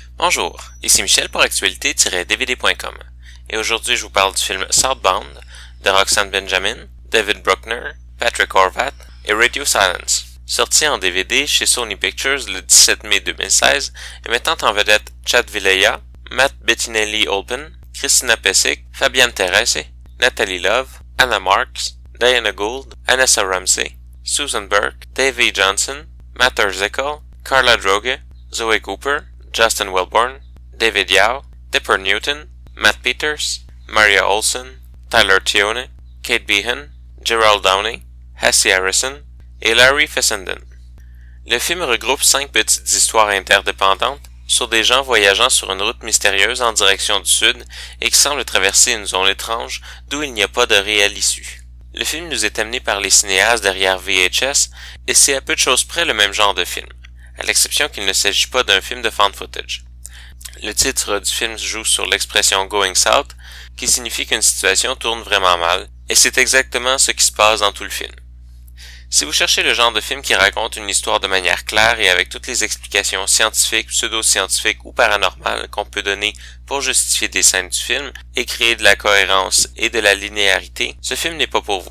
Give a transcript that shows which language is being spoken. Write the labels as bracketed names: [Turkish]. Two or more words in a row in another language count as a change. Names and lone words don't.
[French] Bonjour, ici Michel pour actualité-dvd.com et aujourd'hui je vous parle du film Southbound de Roxanne Benjamin, David Bruckner, Patrick Horvath et Radio Silence. Sorti en DVD chez Sony Pictures le 17 mai 2016 et mettant en vedette Chad Villaya, Matt Bettinelli-Olpin, Christina Pesic, Fabienne Terese, Natalie Love, Anna Marks, Diana Gould, Anessa Ramsey, Susan Burke, Davey Johnson, Matt Urzikel, Carla Droge, Zoe Cooper, Justin Welborn, David Yao, Dipper Newton, Matt Peters, Maria Olsen, Tyler Tione, Kate Behan, Gerald Downey, Hassie Harrison et Larry Fessenden. Le film regroupe 5 petites histoires interdépendantes sur des gens voyageant sur une route mystérieuse en direction du sud et qui semblent traverser une zone étrange d'où il n'y a pas de réelle issue. Le film nous est amené par les cinéastes derrière VHS et c'est à peu de choses près le même genre de film, à l'exception qu'il ne s'agit pas d'un film de [English] found footage. [French] Le titre du film joue sur l'expression [English] going south, [French] qui signifie qu'une situation tourne vraiment mal, et c'est exactement ce qui se passe dans tout le film. Si vous cherchez le genre de film qui raconte une histoire de manière claire et avec toutes les explications scientifiques, pseudo-scientifiques ou paranormales qu'on peut donner pour justifier des scènes du film et créer de la cohérence et de la linéarité, ce film n'est pas pour vous.